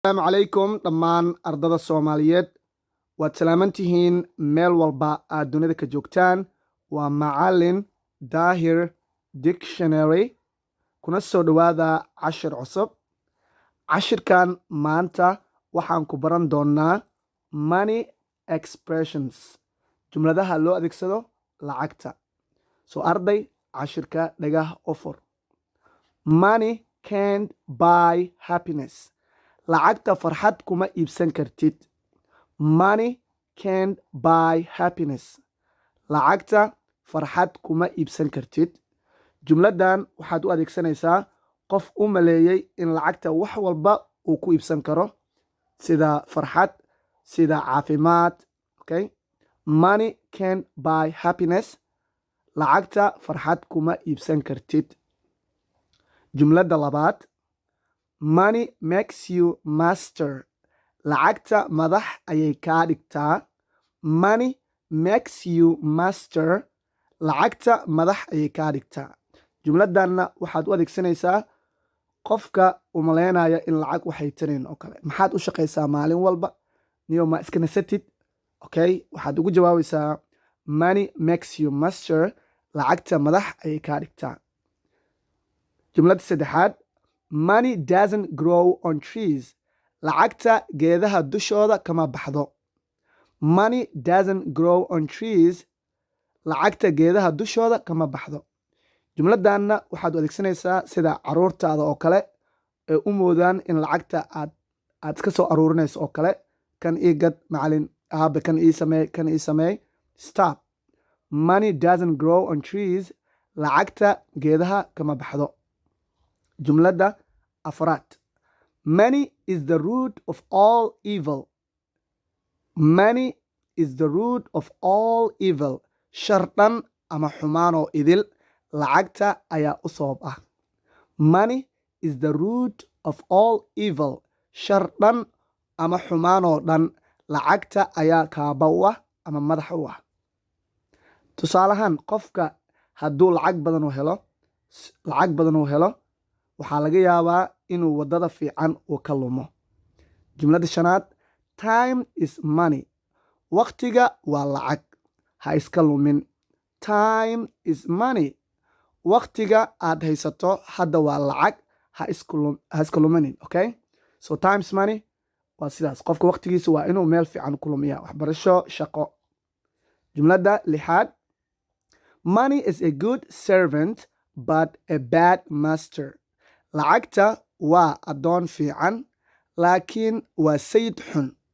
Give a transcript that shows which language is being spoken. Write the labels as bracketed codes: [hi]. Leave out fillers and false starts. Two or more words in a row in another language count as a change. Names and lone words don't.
[so] asalaamu calaykum dhammaan ardada soomaaliyeed waad salaaman tihiin meel walba aad dunida ka joogtaan waa macalin daahir dictionary kuna soo dhowaada cashir cusub cashirkan maanta waxaan ku baran doonaa [en] money expressions [so] jumladaha loo adeegsado lacagta soo arday cashirka dhagah u fur [en] money can't buy happiness [so] lacagta farxad kuma iibsan kartid [en] money can't buy happiness [so] lacagta farxad kuma iibsan kartid jumladan waxaad u adeegsanaysaa qof u maleeyey in lacagta wax walba uu ku iibsan karo sida farxad sida caafimaad okay [en] money can't buy happiness [so] lacagta farxad kuma iibsan kartid jumlada labaad [en] money makes you master [so] lacagta madax ayay kaa dhigtaa [en] money makes you master [so] lacagta madax ayay kaa dhigtaa jumladanna waxaad u adeegsanaysaa qofka u maleynaya in lacag waxay tarayn oo kale maxaad u shaqaysaa maalin walba niyo ma iska nasatid okay waxaad ugu jawaabaysaa [en] money makes you master [so] lacagta madax ayay kaa dhigtaa jumlada saddexaad [en] money doesn't grow on trees [so] lacagta geedaha dushooda kama baxdo [en] money doesn't grow on trees [so] lacagta geedaha dushooda kama baxdo jumladanna waxaad u adeegsanaysaa sida caruurtaada oo kale ee u moodaan in lacagta aad iska soo aruurinayso oo kale kan ii gad macalin aabe kan ii sameey [en] stop money doesn't grow on trees [so] lacagta geedaha kama baxdo jumlada afraad [en] money is the root of all evil money is the root of all evil [so] shar dhan ama xumaanoo idil lacagta ayaa u sabab ah [en] money is the root of all evil [so] shar dhan ama xumaanoo dhan lacagta ayaa kaaba u ah ama madax u ah tusaalahaan qofka hadduu lacag badan u helo waxaa laga yaabaa inuu wadada fiican uu ka lumo jumlada shanaad [en] time is money [so] waqtiga waa lacag ha iska lumin [en] time is money [so] waqtiga aad haysato hadda waa lacag ha iska luminin [en] okay so time is money [so] waa sidaas qofka waqtigiisa waa inuu meel fiican ku lumiya waxbarasho shaqo jumlada lixaad [en] money is a good servant but a bad master [so] lacagta waa addoon fiican laakiin waa sayid xun